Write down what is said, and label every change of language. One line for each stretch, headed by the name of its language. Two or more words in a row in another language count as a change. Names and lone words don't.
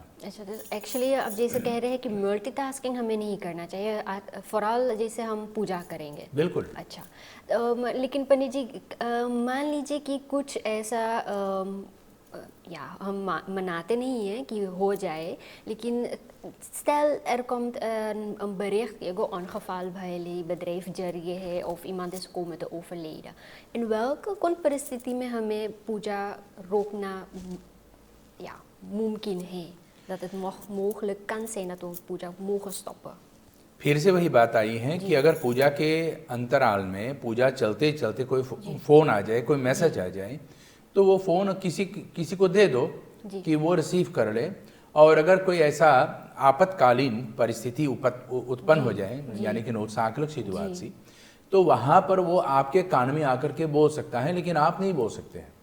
Hindi: अच्छा, तो एक्चुअली अब जैसे कह रहे हैं कि मल्टीटास्किंग हमें नहीं करना चाहिए
English: for all,
Hindi: जैसे हम पूजा करेंगे। बिल्कुल। अच्छा, लेकिन पंडित जी मान लीजिए कि कुछ ऐसा या हम मनाते नहीं हैं कि हो जाए, लेकिन
Dutch: stel er komt een bericht, ongeval bij jullie bedrijf
Hindi: जरिए है
Dutch: of iemand is komen te overlijden, in welke
Hindi: परिस्थिति में हमें पूजा रोकना मुमकिन है,
Dutch: dat het mogelijk kan zijn dat we पूजा mogen stoppen?
Hindi: फिर से वही बात आई है कि अगर पूजा के अंतराल में पूजा चलते चलते कोई फोन आ जाए, कोई मैसेज आ जाए, तो वो फोन किसी को दे दो कि वो रिसीव कर ले। और अगर कोई ऐसा आपातकालीन परिस्थिति उत्पन्न हो जाए, यानी कि नोत्साहक सिचुएशन, तो वहां पर वो आपके कान में आकर के बोल सकता है, लेकिन आप नहीं बोल सकते हैं।